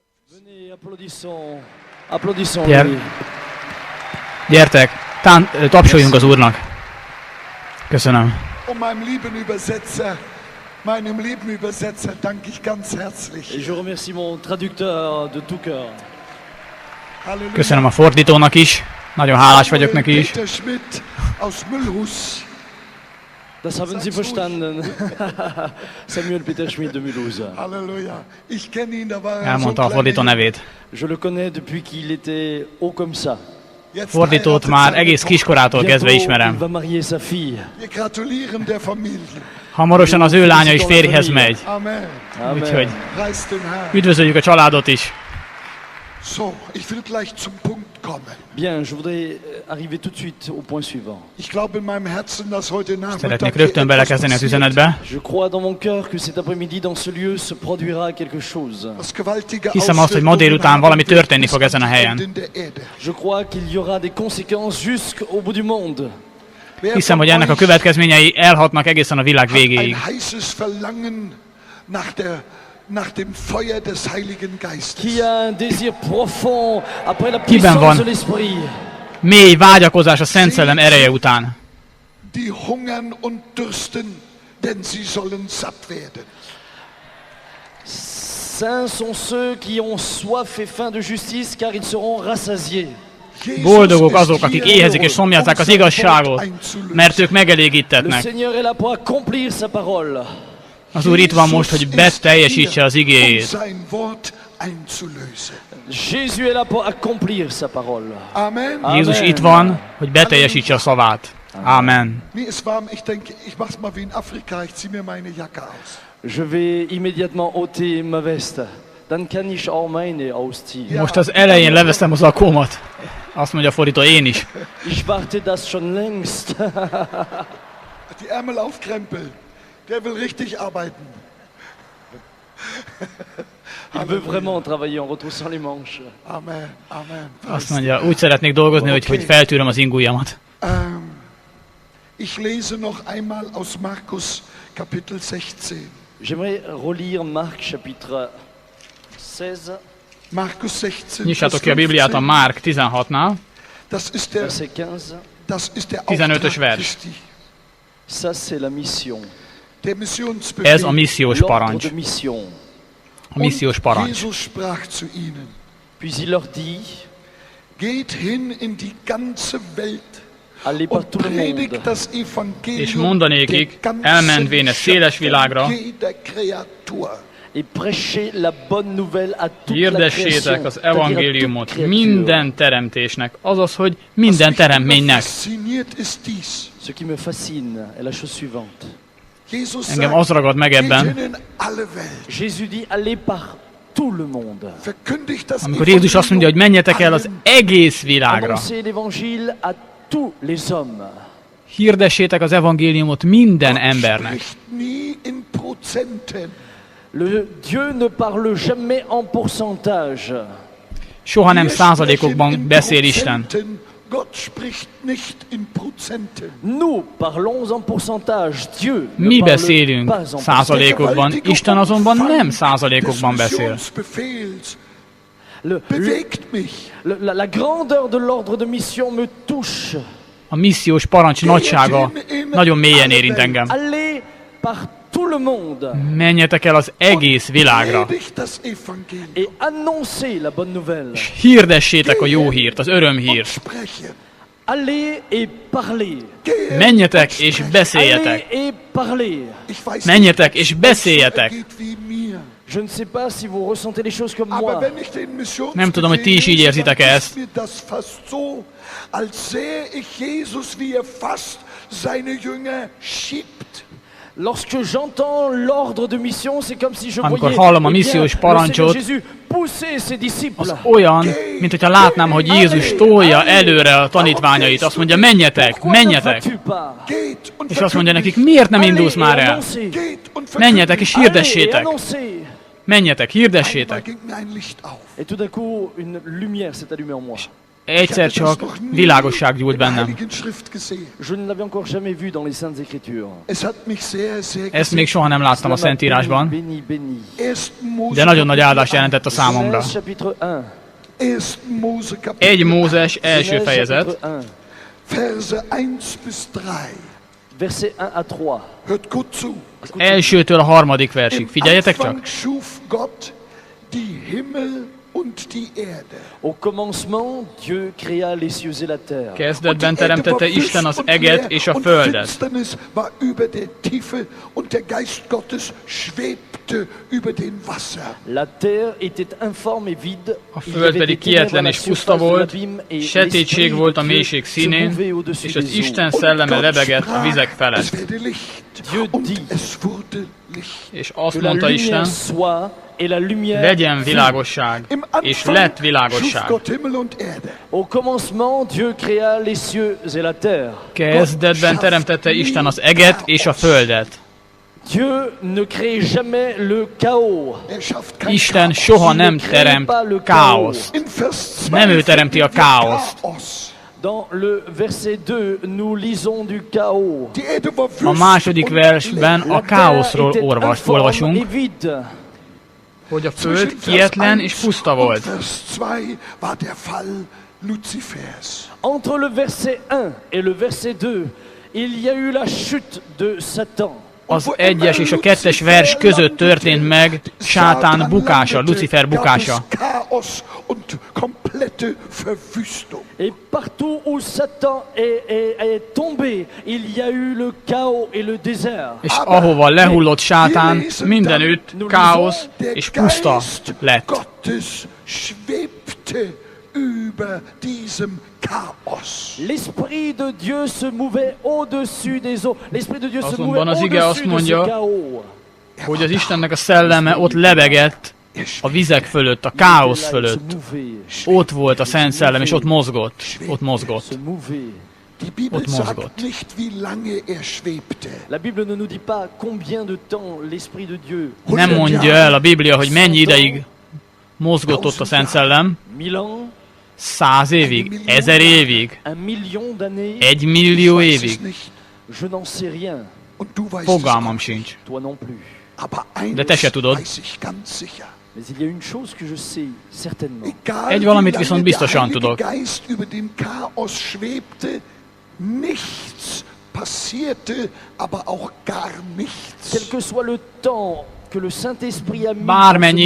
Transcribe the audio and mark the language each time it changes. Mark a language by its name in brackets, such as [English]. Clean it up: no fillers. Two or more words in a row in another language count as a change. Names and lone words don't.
[French] Venez, applaudissons. [Hungarian] Gyertek, tapsoljunk az Úrnak. Köszönöm. [German] Meinem lieben Übersetzer danke ich ganz herzlich. [French] Et je remercie mon traducteur de tout cœur. [Hungarian] Halleluja. Köszönöm a fordítónak is. Nagyon hálás vagyok neki is. [German] Peter Schmidt aus Müllhus. Das haben Sie verstanden. Samuel Peter Schmidt de Mulhouse. Halleluja. Ich kenne ihn, da war er so [Hungarian] Elmondta a fordító [German] klein. [Hungarian] nevét. [French] Je le connais depuis qu'il était haut comme ça. [German] Jetzt [Hungarian] Fordítót már egész kiskorától kezdve [French] Bientôt, il [Hungarian] ismerem. [French] va marier sa fille. [German] Wir gratulieren der Familie. [Hungarian] Hamarosan az ő lánya is férjhez megy. Amen. Úgyhogy [German] Preis den Herrn. [Hungarian] üdvözöljük a családot is. [German] So, ich will gleich zum Punkt kommen. [French] Bien, je voudrais arriver tout de suite au point suivant. [German] Ich glaube in meinem Herzen, dass heute Nachmittag [Hungarian] Szeretnék [German] hier [Hungarian] rögtön [German] etwas [Hungarian] belekezdeni az [German] passiert. [Hungarian] üzenetbe. [French] Je crois dans mon cœur que cet après-midi, dans ce lieu, se produira quelque chose. [German] Das gewaltige [Hungarian] Hiszem azt, hogy ma délután valami történni fog ezen a helyen. [German] in der Erde. [French] Je crois qu'il y aura des conséquences jusqu'au bout du monde. [German] Wer [Hungarian] Hiszem, [German] von [Hungarian] hogy ennek a [German] euch [Hungarian] következményei elhatnak egészen a világ [German] hat ein [Hungarian] végéig. [German] heißes Verlangen nach dem Feuer des Heiligen Geistes. [French] Qui a un désir profond après la [Hungarian] Kiben [French] puissance [Hungarian] van [French] de l'Esprit. [Hungarian] mély vágyakozás a Szent Szellem ereje után. [German] Die hungern und dürsten, denn sie sollen satt werden. [French] Saints sont ceux qui ont soif et faim de justice, car ils seront rassasiés. [German] Jesus [Hungarian] Boldogok [German] ist [Hungarian] azok, akik [German] hier, [Hungarian] éhezik és szomjazzák az [German] um sein [Hungarian] igazságot, [German] Wort einzulösen. [Hungarian] mert ők [French] Le [Hungarian] megelégítetnek. [French] Seigneur est là pour accomplir sa parole. [Hungarian] Az Úr itt van most, hogy beteljesítse az [German] um [Hungarian] igéjét. [German] sein Wort einzulösen. [French] Jésus est là pour accomplir sa parole. Amen. [Hungarian] Jézus itt van, hogy beteljesítse a szavát. Amen. [German] Mir ist warm, ich denke, ich mach's mal wie in Afrika, ich zieh mir meine Jacke aus. [French] Je vais immédiatement ôter ma veste. [German] Dan kann ich auch meine ausziehen. [Hungarian] Most az elején leveszem az akómat. Azt mondja a fordító, én is. [German] Ich warte das schon längst. Die Ärmel aufkrempeln. Der will richtig arbeiten. [French] Il veut vraiment travailler en retroussant les manches. Amen. Amen. [Hungarian] Azt mondja, úgy szeretnék dolgozni, hogy feltűröm az ingujjamat. [German] Ich lese noch einmal aus Markus Kapitel 16. [French] J'aimerais relire Marc chapitre 16, [German] Markus 16. [Hungarian] Nyissátok [German] Vers [Hungarian] ki a Bibliát a [German] 15. [Hungarian] Márk 16-nál. [German] Das ist der, [French] verset 15. [German] das ist der 15. Auftrag Vers. Christi. [French] Ça, c'est la mission. [German] Der Missionsbefehl. [Hungarian] Ez a missziós [French] L'ordre [Hungarian] parancs. [French] de mission. [Hungarian] A missziós [German] Und [Hungarian] parancs. [German] Jesus sprach zu ihnen: [French] Puis il leur dit, [German] Geht hin in die ganze Welt [French] allez par [German] und [French] tout le monde. [German] predigt das [Hungarian] És [German] Evangelium [Hungarian] mondanékik, [German] der ganzen [Hungarian] elmenvén a széles világra, [German] jeder Kreatur. [French] Et prêchez la bonne nouvelle à toute la [Hungarian] hirdessétek [French] création. [Hungarian] az [French] c'est-à-dire à toute [Hungarian] evangéliumot [French] créature. [Hungarian] minden teremtésnek, azaz, hogy minden teremtménynek. [German] Fasziniert ist dies. [French] Ce qui me fascine est la chose suivante. [German] Jesus [Hungarian] Engem az [German] sagt, [Hungarian] ragad meg [German] geht [Hungarian] ebben, [German] hin in alle Welt. [French] Jésus dit, allez par tout le monde. [German] Verkündigt das [Hungarian] amikor Jézus azt mondja, hogy menjetek el az [German] allen. [Hungarian] egész világra. [French] Annoncez l'évangile à tous les hommes. [Hungarian] Hirdessétek az evangéliumot minden [German] Gott [Hungarian] embernek. [German] spricht nie in Prozenten. [French] Dieu ne parle jamais en pourcentage. [Hungarian] Soha nem [German] Wir sprechen [Hungarian] százalékokban [German] in [Hungarian] beszél Isten. [German] Prozenten. Gott spricht nicht in Prozenten. [French] Nous parlons en pourcentage. Dieu ne [Hungarian] Mi [French] parle [Hungarian] beszélünk [French] pas en pourcentage. [Hungarian] százalékokban, Isten azonban nem százalékokban [German] des [Hungarian] beszél. [German] Missionsbefehls [French] Le- [German] bewegt mich. [French] la grandeur de l'ordre de mission me touche. [Hungarian] A missziós parancs nagysága nagyon mélyen érint engem. [French] Allez par tout le monde [Hungarian] Menjetek el az egész világra, [German] Predigt das Evangelium. [French] et annoncez la bonne nouvelle. [Hungarian] hirdessétek a jó hírt, az [German] Und [Hungarian] örömhírt. [German] sprechen. [French] Allez et parlez. [German] Gehe [Hungarian] Menjetek [German] und [Hungarian] és [German] spreche. [Hungarian] beszéljetek. [French] Allez et parlez. [German] Ich weiß [Hungarian] Menjetek [German] nicht, [Hungarian] és [German] ob es euch so [Hungarian] beszéljetek. [German] ergeht wie mir. [French] Je ne sais pas si vous ressentez les choses comme [German] Aber [French] moi. [German] wenn ich den [Hungarian] Nem tudom, hogy ti is így [German] Missionsbefehl [Hungarian] érzitek [German] lese, [Hungarian] ezt. [German] dann ist mir das fast so, als sähe ich Jesus, wie er fast seine Jünger schiebt. [French] Lorsque j'entends l'ordre de mission, c'est comme si je [Hungarian] Amikor [French] voyais [Hungarian] hallom a [French] eh bien, [Hungarian] missziós [French] le Seigneur [Hungarian] parancsot, [French] Jésus pousser ses disciples. [Hungarian] az olyan, mint hogyha látnám, hogy Jézus tolja előre a tanítványait. Azt mondja, menjetek, [French] Pourquoi ne [Hungarian] menjetek. [French] vas-tu pas? [German] Geht und [Hungarian] És azt mondja nekik, [German] verkündigt. [Hungarian] miért nem [French] Allez [Hungarian] indulsz [French] et [Hungarian] már el? [French] annoncez. [German] Geht und [Hungarian] Menjetek és [French] Allez et [Hungarian] hirdessétek. [French] annoncez. [Hungarian] Menjetek, [German] Einmal [Hungarian] hirdessétek. [German] ging mir ein Licht auf. [French] Et tout d'un coup, une lumière s'est allumée en moi. [Hungarian] egyszer csak világosság gyújt bennem. [French] Je ne l'avais encore jamais vu dans les Saintes Écritures. [Hungarian] Ezt még soha nem láttam a [French] Cela m'a [Hungarian] Szentírásban, [French] béni, béni. [Hungarian] de nagyon nagy áldást jelentett a számomra. [French] Genèse chapitre 1. [Hungarian] 1 Mózes első [French] Genèse [Hungarian] fejezet, [French] chapitre 1, [German] Verse 1 bis 3. [French] verset 1 à 3. [German] Hört gut zu. [Hungarian] elsőtől a harmadik versig. [German] Im [Hungarian] Figyeljetek csak! [German] Anfang schuf Gott die Himmel und die Erde. [French] Au commencement, Dieu créa les cieux et la terre. [Hungarian] Kezdetben teremtette Isten az eget és a [German] und [Hungarian] földet. [German] Finsternis war über der Tiefe und der Geist Gottes schwebte über den Wasser. [French] La terre était informe et vide. [Hungarian] A [French] Il y [Hungarian] föld [French] avait [Hungarian] pedig [French] des ténèbres [Hungarian] kietlen [French] à la [Hungarian] és puszta [French] surface de [Hungarian] volt, [French] l'abîme, et [Hungarian] sötétség [French] l'esprit [Hungarian] volt a [French] de Dieu [Hungarian] mélység [French] se [Hungarian] színén, [French] mouvait au-dessus [Hungarian] és az [French] des eaux. [Hungarian] Isten [German] Und [Hungarian] szelleme [German] Gott [Hungarian] lebegett a vizek [German] sprach, [Hungarian] felett. [German] es werde Licht. [French] Dieu [German] Und [French] dit [German] es wurde Licht. [Hungarian] És azt [French] que la [Hungarian] mondta Isten, [French] lumière soit, et la lumière [Hungarian] legyen [French] fut. [Hungarian] világosság, [German] Im [Hungarian] és [German] Anfang [Hungarian] lett [German] schuf [Hungarian] világosság. [German] Gott Himmel und Erde. [French] Au commencement, Dieu créa les cieux et la terre. [Hungarian] Kezdetben teremtette Isten az eget és a földet. [French] Dieu ne crée jamais le chaos. [German] Er schafft kein [Hungarian] Isten [German] Chaos. [Hungarian] soha nem teremt káoszt. [German] In Vers 2 [Hungarian] Nem ő teremti a [German] finden wir [Hungarian] káoszt. [German] Chaos. [French] Dans le verset 2, nous lisons du chaos. [German] Die Erde war [Hungarian] A [German] wüst [Hungarian] második [German] und [Hungarian] versben [German] leer. [Hungarian] a [French] La terre [Hungarian] káoszról [French] était informe [Hungarian] olvasunk, [French] et vide. [Hungarian] hogy a [German] Zwischen [Hungarian] föld [German] Vers [Hungarian] kietlen [German] 1 [Hungarian] és puszta [German] und [Hungarian] volt. [German] Vers 2 war der Fall Luzifers. [French] Entre le verset 1 et le verset 2, il y a eu la chute de Satan. [Hungarian] Az egyes és a kettes vers között történt meg Sátán bukása, Lucifer bukása. [German] Chaos und komplette Verwüstung. [French] Et partout où Satan est tombé, il y a eu le chaos et le désert. [Hungarian] És ahova lehullott Sátán, mindenütt káosz [German] Der [Hungarian] és puszta [German] Geist [Hungarian] lett. [German] Gottes schwebte über diesem Chaos. [French] L'Esprit de Dieu se mouvait au-dessus des eaux. L'Esprit de Dieu se [Hungarian] Azonban [French] mouvait [Hungarian] az ige azt [French] au-dessus de ce [Hungarian] mondja, [French] chaos. [Hungarian] Hogy az Istennek a szelleme ott lebegett a vizek fölött, a káosz [French] Il se [Hungarian] fölött. [French] mouvait. [Hungarian] Ott volt a Szent Szellem, és ott mozgott. Ott mozgott. [French] Se mouvait. [German] Die Bibel Und Mosgott. sagt nicht, wie lange er schwebte. [French] La Bible ne nous dit pas combien de temps l'Esprit de Dieu. [Hungarian] Nem mondja el a Biblia, hogy mennyi ideig mozgott ott a Szent Szellem. [French] 1000 ans, [Hungarian] 100 évig, 1000 évig, [French] 1 million d'années. [Hungarian] 1 millió [German] Ich weiß es [Hungarian] évig. [German] nicht. [French] Je n'en sais rien. [German] Und du weißt es [Hungarian] Fogalmam [German] auch. [Hungarian] sincs. [French] Toi non plus. [German] Aber [Hungarian] De te se [German] eines [Hungarian] tudod. [German] weiß ich ganz sicher. [French] Mais il y a une chose que je sais certainement. [German] Egal, [Hungarian] Egy valamit [German] wie [Hungarian] viszont [German] lange der [Hungarian] biztosan [German] Heilige [Hungarian] tudok. [German] Geist über dem Chaos schwebte, nichts passierte, aber auch gar nichts. [French] Quel que soit le temps que le Saint-Esprit a mis [Hungarian] Bármennyi